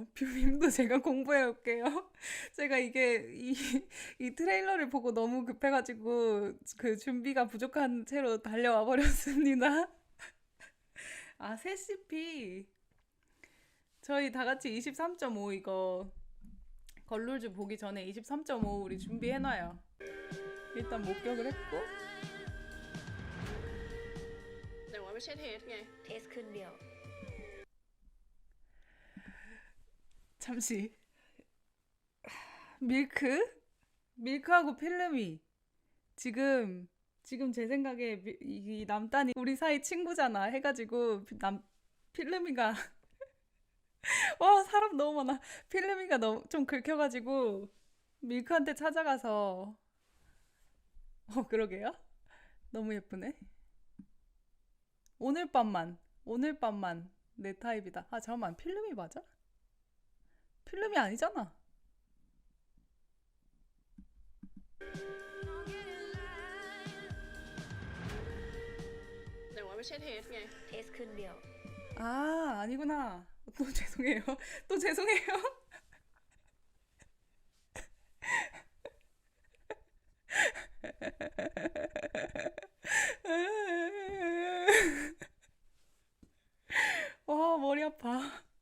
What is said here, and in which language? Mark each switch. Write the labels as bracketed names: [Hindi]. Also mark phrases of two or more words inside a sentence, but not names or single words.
[Korean] 뷰밈도 제가 공부해올게요. 제가 이 트레일러를 보고 너무 급해가지고 그 준비가 부족한 채로 달려와 버렸습니다. 아, 세시피. 저희 다 같이 23.5 이거 걸룰즈 보기 전에 23.5 우리 준비해놔요. 일단 목격을 했고 [Thai] แต่ว่าไม่ใช่เทสไง เทสคืนเดียว [Korean] 잠시 밀크하고 필름이 지금 제 생각에 이 남단이 우리 사이 친구잖아 해가지고 필름이가 와 사람 너무 많아. 필름이가 너무 좀 긁혀가지고 밀크한테 찾아가서 그러게요. 너무 예쁘네. 오늘 밤만 내 타입이다. 아 잠깐만, 필름이 맞아? 필름이 아니잖아. [Thai] แต่ว่าไม่ใช่เทสไง เทสคืนเดียว [Korean] 아 아니구나. 또 죄송해요. 또 죄송해요. 와 머리 아파.